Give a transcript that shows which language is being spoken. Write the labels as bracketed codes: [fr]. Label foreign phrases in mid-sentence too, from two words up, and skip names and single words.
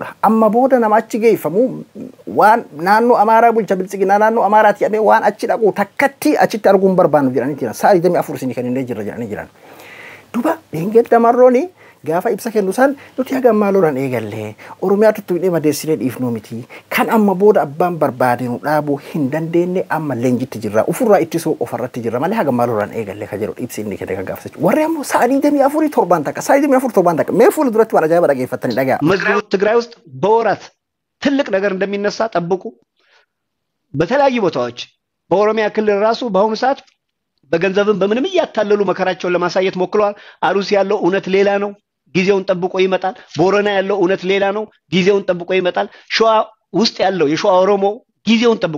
[om] amma booda nama achi geeffamu waan naannoo Amaaraa bulcha biltsiginnaa naannoo Amaaraatti jedhamee waan achi dhaqu takkatti achitti arguun barbaannu jedhaniiti sa'a 24 isinii kennee jirra jedhanii jiran duba dhingedda marrooni gaafa ibsa kennu san nuti haga ammaa lolan eegalle Oromiyaa tuttuqnee madeessinee dhiifnuu miti kan amma booda abbaan barbaade nu dhaabuu hin dandeenye amma leenjitti jirra ufurraa ittisuu ofarratti jirra malee haga ammaa lolan eegalle ka jedhu ibsi inni kenne kan gaafsachu warri ammoo sa'a 24 torban takka sa'a 24 torban takka mee fuula duratti waan ajaa'iba dhageeffattanii dhagaa [am] መዝገቡ ትግራይ ውስጥ በወራት ትልቅ ነገር እንደሚነሳ ጠብቁ በተለያዩ ቦታዎች በኦሮሚያ ክልል ራሱ በአሁኑ ሰዓት በገንዘብም በምንም እያታለሉ መከራቸውን ለማሳየት ሞክረዋል አሩሲ ያለው እውነት ሌላ ነው ጊዜውን ጠብቆ ይመጣል ቦረና ያለው እውነት ሌላ ነው ጊዜውን ጠብቆ ይመጣል ሸዋ ውስጥ ያለው የሸዋ ኦሮሞ ጊዜውን ጠብቆ